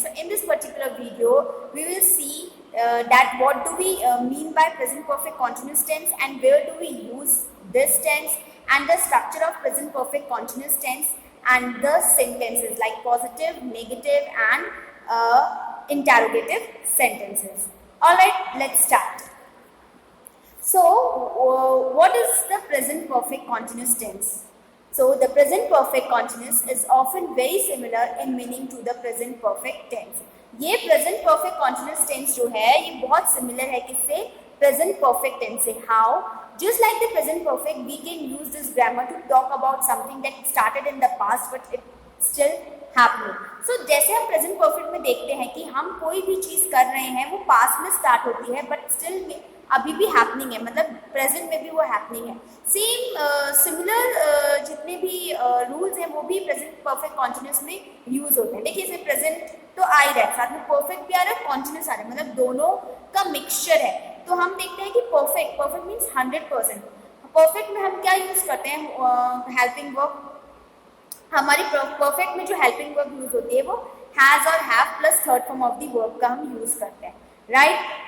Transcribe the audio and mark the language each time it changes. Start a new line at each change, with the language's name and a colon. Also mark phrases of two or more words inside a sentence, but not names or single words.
English: So in this particular video we will see that what do we mean by present perfect continuous tense and where do we use this tense and the structure of present perfect continuous tense and the sentences like positive, negative and interrogative sentences. Alright, let's start. So, what is the present perfect continuous tense? So, the present perfect continuous is often very similar in meaning to the present perfect tense.
Hindi: ये
English: present perfect continuous tense
Hindi: जो है ये बहुत similar है किससे
English: present perfect tense
Hindi: से.
English: How? Just like the present perfect, we can use this grammar to talk about something that started in the past but it still happening.
Hindi: So जैसे हम
English: present perfect
Hindi: में देखते हैं कि हम कोई भी चीज़ कर रहे हैं वो past में start होती है
English: but still
Hindi: में अभी भी happening है, मतलब present में भी वो happening है.
English: Same similar
Hindi: जितने भी rules हैं वो भी
English: present perfect continuous
Hindi: में use होते हैं. देखिए इसमें present तो आ ही रहा है, साथ में perfect भी आ रहा है, continuous आ रहा है, मतलब दोनों का mixture है. तो हम देखते हैं कि
English: perfect means
Hindi: 100%. परफेक्ट में हम क्या यूज करते हैं?
English: helping verb.
Hindi: हमारी परफेक्ट में जो
English: helping verb
Hindi: यूज होती है वो हैज और
English: have plus third form of the verb
Hindi: का हम यूज करते हैं, राइट.